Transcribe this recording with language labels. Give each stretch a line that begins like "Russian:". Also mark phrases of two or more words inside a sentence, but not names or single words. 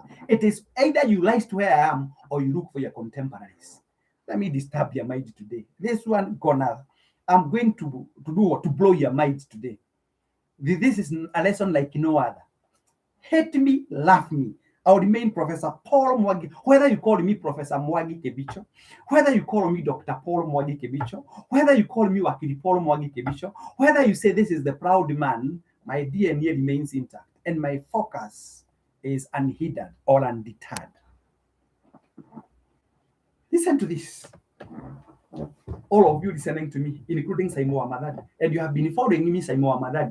English: It is either you rise to where I am or you look for your contemporaries. Let me disturb your mind today. This one I'm going to do what? To blow your mind today. This is a lesson like no other. Hate me, love me. I'll remain Professor Paul Mwangi. Whether you call me Professor Mwangi Kebicho, whether you call me Dr. Paul Mwangi Kebicho, whether you call me Wakili Paul Mwangi Kebicho, whether you say this is the proud man, my DNA remains intact and my focus is unhindered or undeterred. Listen to this. All of you listening to me, including Saimo Amadadi, and you have been following me, Saimo Amadadi.